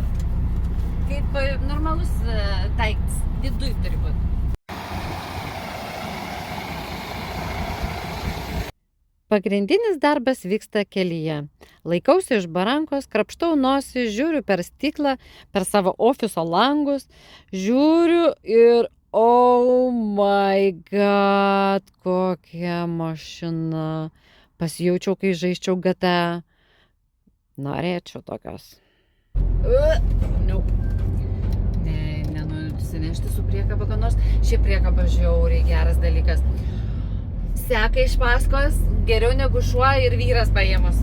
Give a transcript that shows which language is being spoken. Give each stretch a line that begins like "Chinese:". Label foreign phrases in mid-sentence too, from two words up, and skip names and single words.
Lithuanian: Kaip normalus daiktas, viduj turi būti. Pagrindinis darbas vyksta kelyje. Laikausi iš barankos, krapštau nosį, žiūriu per stiklą, per savo ofiso langus, žiūriu ir
English: oh my god,
Lithuanian: kokia mašina. Pasijaučiau, kai žaisčiau GTA. Norėčiau tokios. Nenusinešti su priekaba, ką nors. Ši priekaba žiauriai geras dalykas. Seka iš paskos geriau negu šuo ir vyras paėmus.